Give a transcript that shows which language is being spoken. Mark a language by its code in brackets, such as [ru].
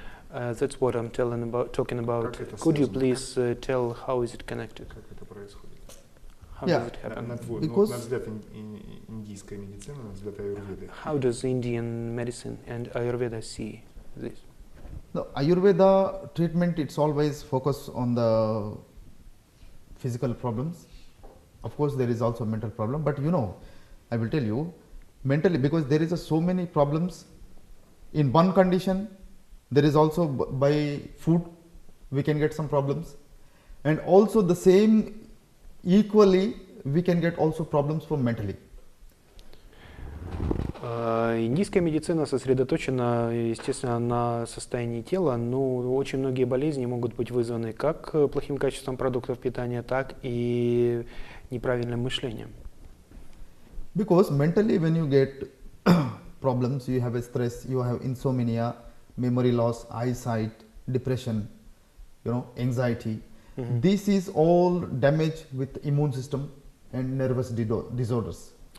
[en] That's what I'm talking about. Could you please tell how is it connected? [ru] Как это происходит? [en] How does it happen? [ru] На взгляд индийской медицины, на взгляд аюрведы. [en] How does Indian medicine and Ayurveda see this? The Ayurveda treatment, it's always focused on the physical problems. Of course, there is also a mental problem, but I will tell you, mentally, because there is so many problems in one condition, there is also by food we can get some problems, and also the same equally we can get also problems from mentally. [ru] Индийская медицина сосредоточена, естественно, на состоянии тела, но очень многие болезни могут быть вызваны как плохим качеством продуктов питания, так и неправильным мышлением. [en] Because mentally, when you get problems, you have a stress, you have insomnia, memory loss, eyesight, depression, anxiety. This is all damage with immune system and nervous disorders.